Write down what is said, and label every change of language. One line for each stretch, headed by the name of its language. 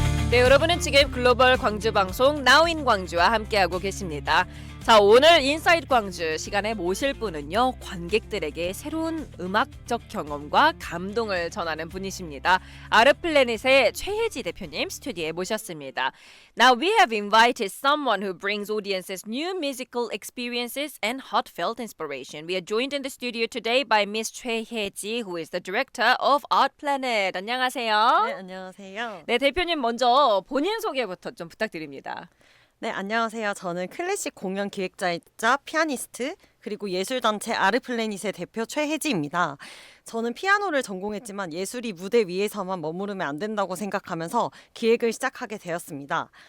Korean: 네, 여러분은 지금 글로벌 광주 방송 나우인 광주와 함께하고 계십니다. 자, 오늘 인사이드 광주 시간에 모실 분은요, 관객들에게 새로운 음악적 경험과 감동을 전하는 분이십니다. 아르플래닛의 최혜지 대표님 스튜디오에 모셨습니다.
English: Now we have invited someone who brings audiences new musical experiences and heartfelt inspiration. We are joined in the studio today by Miss Choi Hye-ji, who is the director of Art Planet.
Korean: 안녕하세요. 네, 안녕하세요. 네, 대표님 먼저 본인 소개부터 좀 부탁드립니다. 네, 안녕하세요. 저는 클래식 공연 기획자이자 피아니스트 그리고 예술단체 아르플래닛의 대표 최혜지입니다. 저는 피아노를 전공했지만 예술이 무대 위에서만 머무르면 안 된다고 생각하면서 기획을 시작하게 되었습니다.